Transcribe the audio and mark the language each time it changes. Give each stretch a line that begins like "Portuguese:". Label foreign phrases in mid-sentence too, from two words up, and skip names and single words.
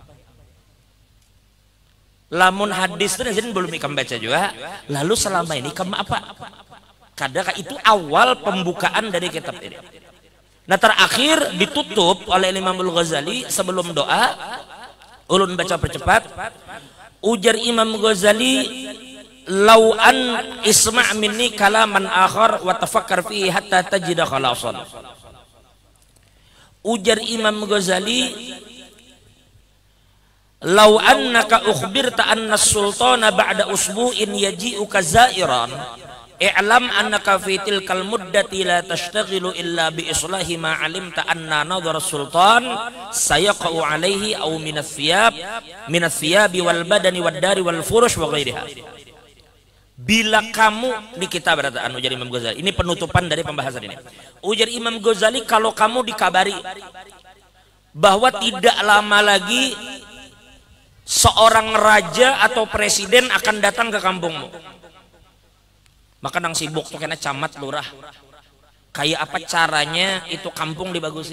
Banjar: Lamun hadis itu Sidin belum ikam baca juga, lalu selama ini kamu apa?
Indonesian: Kadang itu awal pembukaan dari kitab ini. Nah terakhir ditutup oleh Imam Al-Ghazali sebelum doa.
Banjar: Ulun baca percepat. Ujar Imam Ghazali,
Arabic: "لو أن اسمع مني كلاما آخر وتفكر فيه حتى تجد خلاصا." Ujar Imam Ghazali, "لو أنك أخبرت أن السلطان بعد أسبوع يجيئك زائرا اعلم أنك في تلك المدة لا تشتغل إلا بإصلاح ما علمت أن نظر السلطان سيقع عليه أو من الثياب والبدن والدار والفرش وغيرها."
Indonesian: Bila kamu di kitab berataan ujar Imam Ghazali, ini penutupan dari pembahasan ini. Ujar Imam Ghazali, kalau kamu dikabari bahwa tidak lama lagi seorang raja atau presiden akan datang ke kampungmu, maka nang sibuk tuh kena camat lurah, kayak apa caranya itu kampung dibagusi.